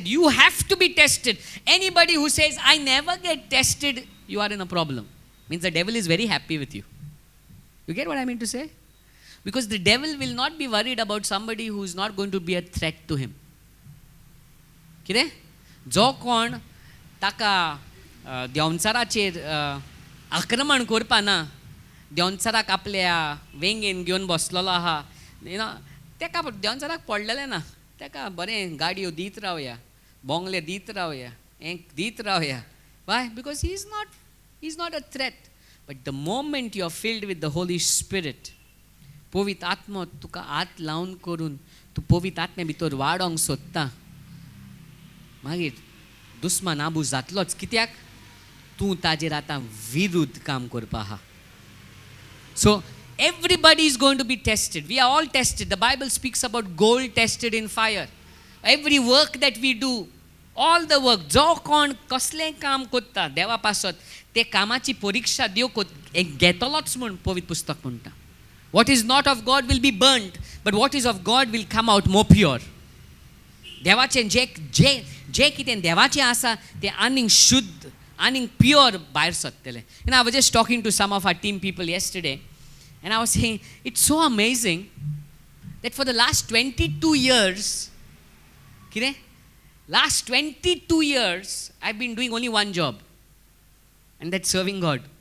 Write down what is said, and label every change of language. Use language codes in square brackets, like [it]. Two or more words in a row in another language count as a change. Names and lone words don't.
[en] You have to be tested. Anybody who says, I never get tested, you are in a problem. Means the devil is very happy with you. You get what I mean to say? Because the devil will not be worried about somebody who is not going to be a threat to him. [kok] कितें? जो कोण ताका देंवचाराचेर आक्रमण करपा ना, देंवचाराक आपल्या वेंगेन घेवन बसलेलो आहा, तेका देंवचाराक पडलेलें ना, तेका बरें गाडयो दीत रावया, बोंगले दीत रावया, हें दीत रावया. [en] Why? Because he's not a threat. But the moment you are filled with the Holy Spirit, [kok] पवित्र आत्मा तुका हात लावन करून तूं पवित्र आत्म्या भितर वाडोंक सोदता, मागीर दुस्मान आबू जातलोच. कित्याक? तूं ताजेर आतां विरुद्ध काम करपा आहा. [en] So everybody is going to be tested. We are all tested. The Bible speaks about gold tested in fire. Every work that we do, all the work, [kok] जो कोण कसलें काम कोत्ता देवा पासत, ते कामाची परीक्षा देव घेतलोच म्हूण पवित्र पुस्तक म्हणटा. [en] What is not of God will be burnt, but what is of God will come out more pure. [kok] देवाचें जे कितें देवाचें आसा तें आनीक शुद्ध, आनीक प्युअर भायर सरतलें. [en] I was just talking to some of our team people yesterday, and I was saying, it's so amazing that for the last 22 years, last 22 years, I've been doing only one job, and that's serving God.